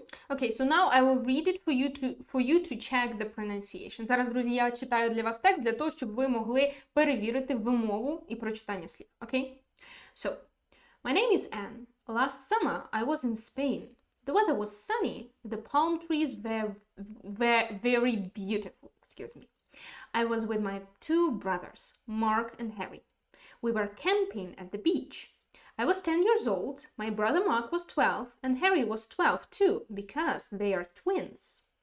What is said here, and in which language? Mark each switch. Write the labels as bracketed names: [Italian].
[English] Okay, so now I will read it for you to check the pronunciation. [Ukrainian] Зараз, друзі, я читаю для вас текст, для того, щоб ви могли перевірити вимову і прочитання слів. [English] Okay? So, My name is Anne. Last summer I was in Spain. The weather was sunny. The palm trees were very beautiful. Excuse me. I was with my two brothers, Mark and Harry. We were camping at the beach. I was 10 years old. My brother Mark was 12 and Harry was 12 too, because they are twins.